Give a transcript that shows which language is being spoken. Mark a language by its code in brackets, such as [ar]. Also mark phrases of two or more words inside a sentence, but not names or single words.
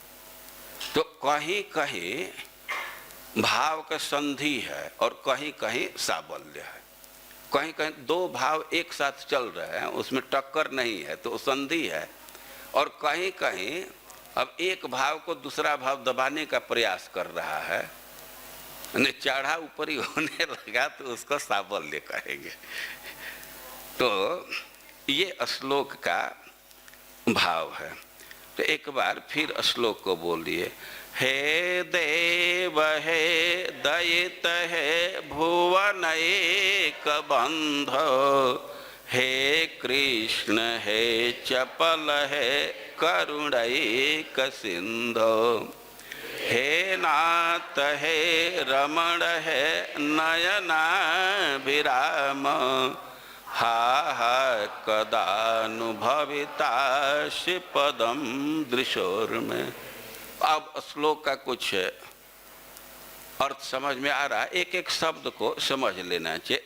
[hi] तो कहीं कहीं भाव का संधि है और कहीं कहीं साबल्य है, कहीं कहीं 2 भाव एक साथ चल रहे हैं, उसमें टक्कर नहीं है तो संधि है, और कहीं कहीं अब एक भाव को दूसरा भाव दबाने का प्रयास कर रहा है, चढ़ा ऊपरी होने लगा तो उसको साबल्य कहेंगे। तो ये श्लोक का भाव है। तो एक बार फिर श्लोक को बोलिए। [sa] हे देव हे दयित हे भुवन एक बंध, हे कृष्ण हे चपल हे करुणैक सिंधु, हे नाथ हे रमण हे नयनाभिराम, हा हा कदानुभवितासि पदम दृशोर्मे। अब श्लोक का कुछ अर्थ समझ में आ रहा है, एक एक शब्द को समझ लेना चाहिए।